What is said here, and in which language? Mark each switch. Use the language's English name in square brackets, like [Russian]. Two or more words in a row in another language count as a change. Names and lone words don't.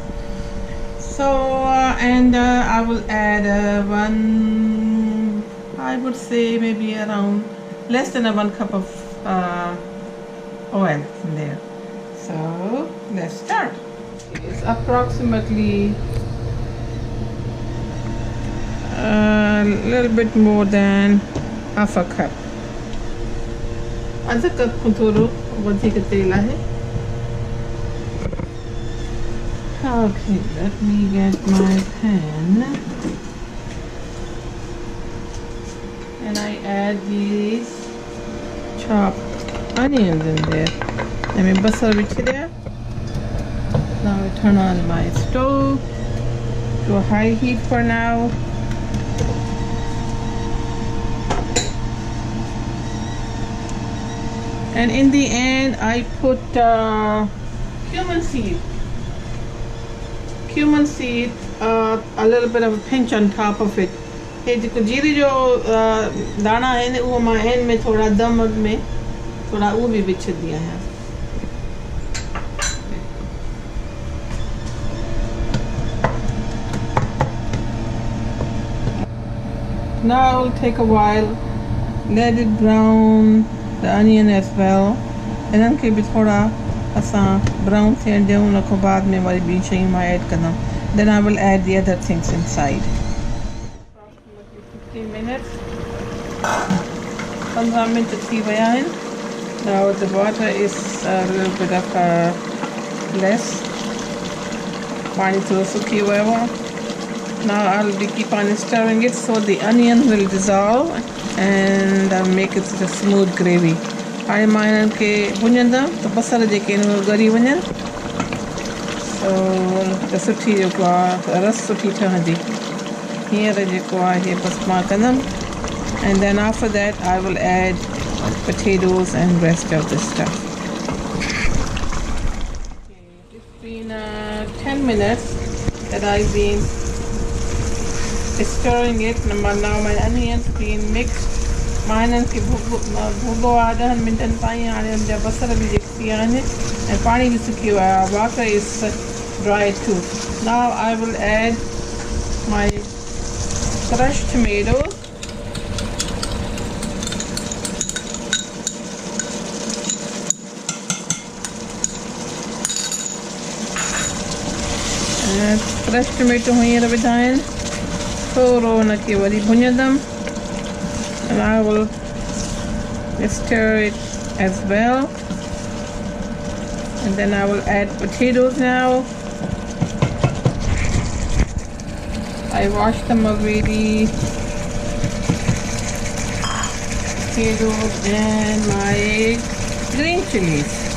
[English] So and I will add I would say maybe around less than 1 cup of oil in there. So let's start. It's approximately a little bit more than half a cup. [Sindhi] आधा कप खां थोरो वधीक तेल आहे. [English] Okay, let me get my pan and I add these chopped onions in there. Let me basal which there. Now I turn on my stove to a high heat for now. And in the end, I put cumin seed. Cumin seed, a little bit of a pinch on top of it. [Sindhi] हे जेको जीरे जो दाना आहिनि उहो मां एंड में थोड़ा दम में थोड़ा उहो भी विझंदी आहियां. [English] Now it will take a while. Let it brown the onion as well. [Sindhi] इन्हनि खे भी थोड़ा असां ब्राउन थियण ॾियूं, उन खां बाद में वरी ॿी शयूं मां ऐड कंदमि. [English] Then I will add the other things inside. Approximately 15 minutes. [Sindhi] 15 मिनट थी विया आहिनि. [English] Now the water is a little bit of less. [Sindhi] पाणी थोरो सुकी वियो आहे. [English] Now I'll keep on stirring it so the onion will dissolve and make it a smooth gravy. [Sindhi] हाणे मां इन्हनि खे भुञंदमि त बसर जेके आहिनि उहे ॻरी वञनि, त सुठी जेको आहे रस सुठी ठहंदी. हींअर जेको आहे बसि मां कंदमि. [English] And then after that I will add potatoes and rest of the stuff. It's been 10 minutes that I've been stirring it. Now my onions been mixed. [Sindhi] मां इन्हनि खे भुॻो आहे 10 मिंटनि ताईं. हाणे हुनजा बसर बि जेके थी विया आहिनि ऐं पाणी बि सुकी वियो आहे. [English] Water is dry too. Now I will add my crushed tomatoes. Crushed tomato [Sindhi] हींअर विधा आहिनि. थोरो हुनखे वरी भुञंदमि. [English] And I will stir it as well. And then I will add potatoes now. I washed them already. Potatoes and my green chilies.